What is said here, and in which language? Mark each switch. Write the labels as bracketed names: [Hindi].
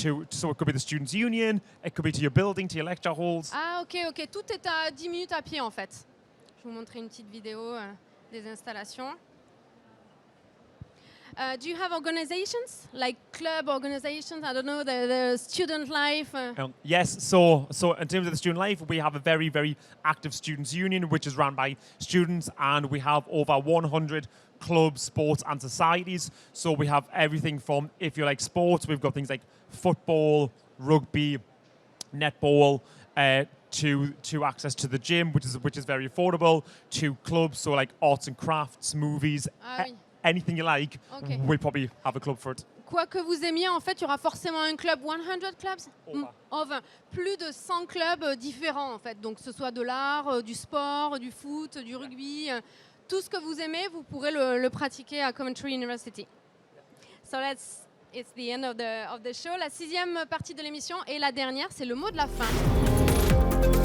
[English] So it could be the Students' Union, it could be to your building, to your lecture halls. Ah, ok. [French] Tout est à 10 minutes à pied, en fait. Je vais vous montrer une petite vidéo des installations. [English] Do you have organizations, like club organizations? I don't know, the student life? Yes, so in terms of the student life, we have a very, very active Students' Union, which is run by students, and we have over 100 clubs, sports and societies. So we have everything from, if you like sports, we've got things like football, rugby, netball, to access to the gym, which is very affordable, to clubs, so like arts and crafts, movies, Ah, oui. anything you like, Okay. we probably have a club for it. [French] quoi que vous aimiez, en fait, il y aura forcément un club. 100 clubs? Over. Plus de 100 clubs différents, en fait. Donc, que ce soit de l'art, du sport, du foot, du rugby. Tout ce que vous aimez, vous pourrez le pratiquer à Coventry University. [English] So it's the end of the show. [French] La 6e partie de l'émission et la dernière, c'est le mot de la fin.